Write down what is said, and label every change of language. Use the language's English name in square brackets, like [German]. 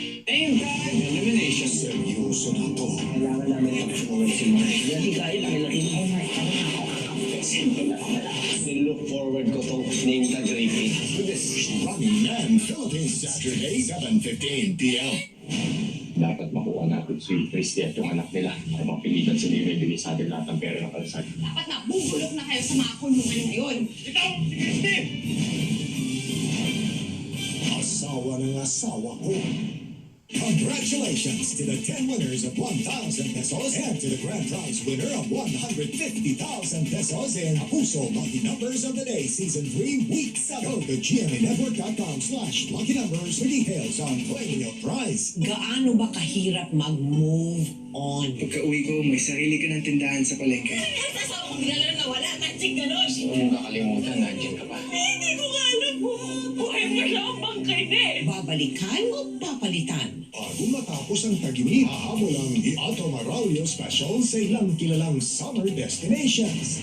[Filipino] Ayun, elimination. Seryoso na to. Kailangan namin mag-forward si Marsh. Hindi kaya lang ilaki mo. Nilook forward ko tong name tag raping. [English] Running Man Philippines Saturday 7:15 p.m. [Filipino] Dapat makuha natin si Christy at yung anak nila para mapilitan sila yung bibigay sa atin lahat ng pera ng kalsad. Dapat na bubulok na kayo sa mga kulungan ngayon. Ikaw, si Christy! Asawa ng asawa ko. [English] Congratulations to the 10 winners of 1,000 pesos and to the grand prize winner of 150,000 pesos in Puso Lucky Numbers of the Day Season 3 Week 7. Go to gmanetwork.com/lucky numbers for details on claiming your prize. [Filipino] Gaano ba kahirap mag-move on? Pagka-uwi ko, may sarili ka ng tindahan sa palengke. Sasawa ko bigla lang nawala. Magic ganon. Huwag mong kakalimutan, nandiyan ka pa. Hindi ko alam po. Buhay mo hindi. Babalikan o papalitan? Bago matapos ang tag-init, hahabol ang The Otto Maraulio Special sa ilang kilalang summer destinations.